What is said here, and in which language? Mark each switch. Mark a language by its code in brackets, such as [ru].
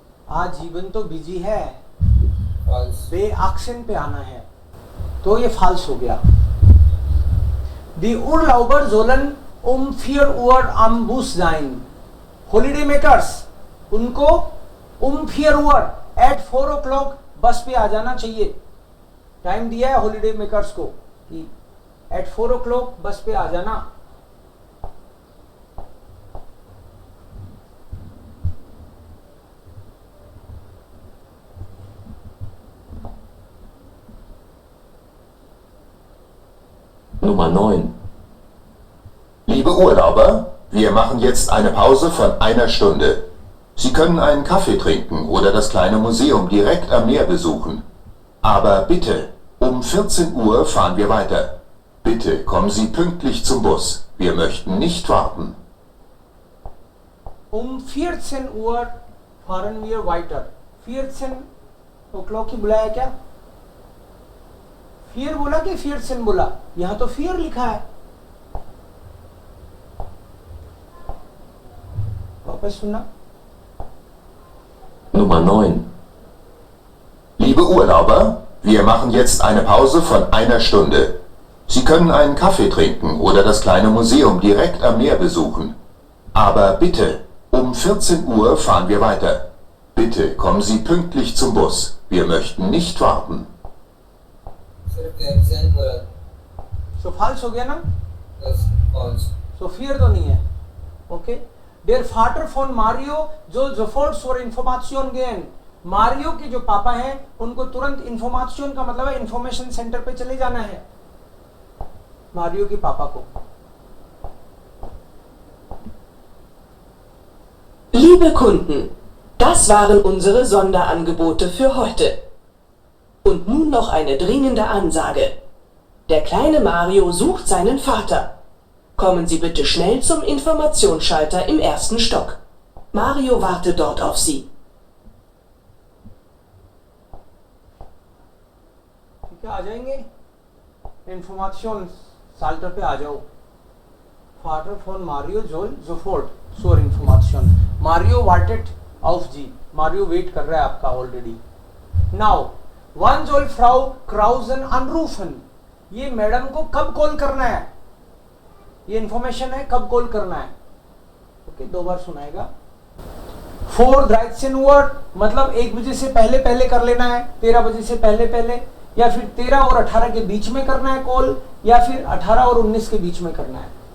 [hi] A7 तो busy है, B18 पे आना है. तो ये फाल्स हो गया. [de] दी उरलाउबर जोलन 4 Uhr am Bus sein. [hi] Holiday makers, उनको [de] 4 Uhr [en] at 4 o'clock [hi] बस पे आ जाना चाहिए. टाइम दिया है हॉलीडे मेकर्स को कि [en] at 4 o'clock [hi] बस पे आ जाना. [de] Nummer 9. Liebe Urlauber, wir machen jetzt eine Pause von einer Stunde. Sie können einen Kaffee trinken oder das kleine Museum direkt am Meer besuchen. Aber bitte, um 14 Uhr fahren wir weiter. Bitte kommen Sie pünktlich zum Bus. Wir möchten nicht warten. Um 14 Uhr fahren wir weiter. [en] 14 o'clock [hi] ही बुलाया क्या? फिर बोला कि 14 बोला? यहां तो फिर लिखा है. वापस सुनना. [de] Nummer 9. Liebe Urlauber, wir machen jetzt eine Pause von einer Stunde. Sie können einen Kaffee trinken oder das kleine Museum direkt am Meer besuchen. Aber bitte, um 14 Uhr fahren wir weiter. Bitte kommen Sie pünktlich zum Bus. Wir möchten nicht warten. [hi] So false हो गया ना? So फिर तो नहीं है. [en] Okay. [de] Der Vater von Mario soll sofort zur Information gehen. [hi] Mario के जो पापा हैं उनको तुरंत इंफॉर्मेशन का मतलब है इंफॉर्मेशन सेंटर पे चले जाना है. मारियो के पापा को. [de] Liebe Kunden, das waren unsere Sonderangebote für heute. Und nun noch eine dringende Ansage. Der kleine Mario sucht seinen Vater. Kommen Sie bitte schnell zum Informationsschalter im ersten Stock. Mario wartet dort auf Sie. [hi] ठीक है, आ जाएंगे. Information Salter पे आ जाओ. [de] Vater von Mario soll sofort zur Information. Mario wartet auf Sie. [hi] Mario wait कर रहा है आपका already. [en] Now [de] Wann soll Frau Krausen anrufen? [hi] ये मैडम को कब कॉल करना है? ये इंफॉर्मेशन है कब कॉल करना है. ओके, 2 बार सुनाएगा. 4 [de] 13 Uhr [hi] मतलब 1 बजे से पहले पहले कर लेना है. 13 बजे से पहले पहले, या फिर 13 और 18 के बीच में करना है कॉल, या फिर 18 और 19 के बीच में करना है.